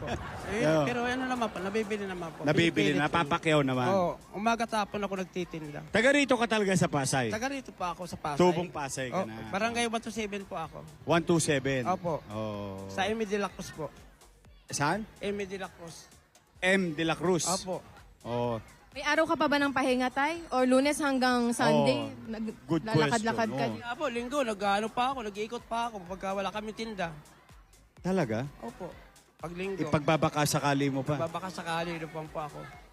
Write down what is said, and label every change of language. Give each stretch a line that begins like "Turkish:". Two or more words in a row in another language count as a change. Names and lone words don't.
English: Yeah.
Filipino: Pero ano naman po, nabibili naman po. Nabibili, Pinipilit po. napapakyaw naman. Oo, umaga tapon ako nagtitinda. Taga rito ka talaga sa Pasay. Taga rito pa ako sa Pasay. Tubong Pasay ka na. Barangay 127 po ako. 127. Opo. Oh. Sa Emi de la Cruz po. Saan? Emi de la Cruz. M. de la Cruz. Opo. Oh. May araw ka pa ba ng pahinga, tay? Or Lunes hanggang Sunday?
English: Good
Filipino: Lalakad-lakad ka?
English: question,
Filipino: Kaya po, linggo, nag-ano pa ako, nag-iikot pa ako pagka wala kami tinda. Talaga? Opo. Pag linggo, Ipagbabaka sakali mo pa. babaka sakali lupang po ako.